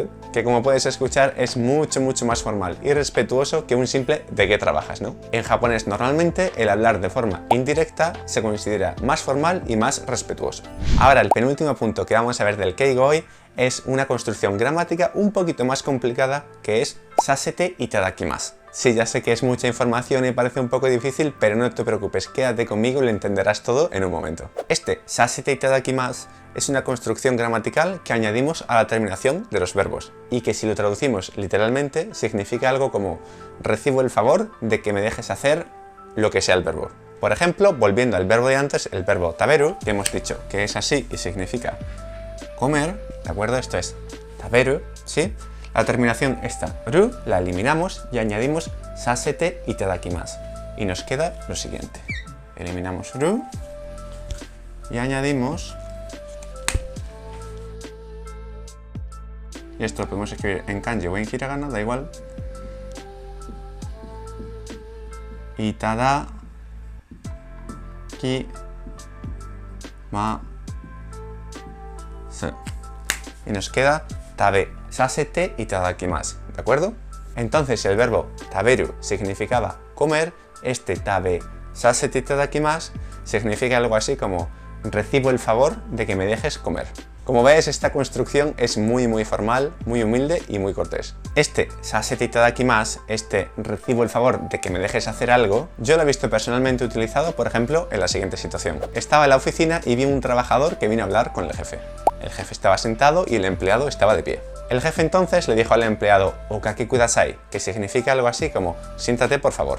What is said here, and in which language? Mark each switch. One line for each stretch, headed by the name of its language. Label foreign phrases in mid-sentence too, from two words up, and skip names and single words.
Spanish: Que como puedes escuchar es mucho más formal y respetuoso que un simple ¿de qué trabajas?, ¿no? En japonés normalmente el hablar de forma indirecta se considera más formal y más respetuoso. Ahora el penúltimo punto que vamos a ver del Keigo hoy es una construcción gramática un poquito más complicada que es
Japanese: させていただきます.
Spanish: Sí, ya sé que es mucha información y parece un poco difícil, pero no te preocupes, quédate conmigo y lo entenderás todo en un momento. Este
Japanese: させていただきます
Spanish: es una construcción gramatical que añadimos a la terminación de los verbos y que si lo traducimos literalmente significa algo como recibo el favor de que me dejes hacer lo que sea el verbo. Por ejemplo, volviendo al verbo de antes, el verbo taberu, que hemos dicho que es así y significa comer, ¿de acuerdo? Esto es taberu, ¿sí? La terminación esta ru la eliminamos y añadimos
Japanese: させていただきます
Spanish: y nos queda lo siguiente. Eliminamos ru y añadimos, y esto lo podemos escribir en kanji o en hiragana, da igual, itadakimasu y nos queda
Japanese: 食べさせていただきます,
Spanish: ¿de acuerdo? Entonces si el verbo taberu significaba comer, este
Japanese: 食べさせていただきます
Spanish: significa algo así como recibo el favor de que me dejes comer. Como ves, esta construcción es muy formal, muy humilde y muy cortés. Este
Japanese: させていただきます,
Spanish: este recibo el favor de que me dejes hacer algo, yo lo he visto personalmente utilizado, por ejemplo, en la siguiente situación. Estaba en la oficina y vi un trabajador que vino a hablar con el jefe. El jefe estaba sentado y el empleado estaba de pie. El jefe entonces le dijo al empleado
Japanese: "おかけください",
Spanish: que significa algo así como siéntate por favor.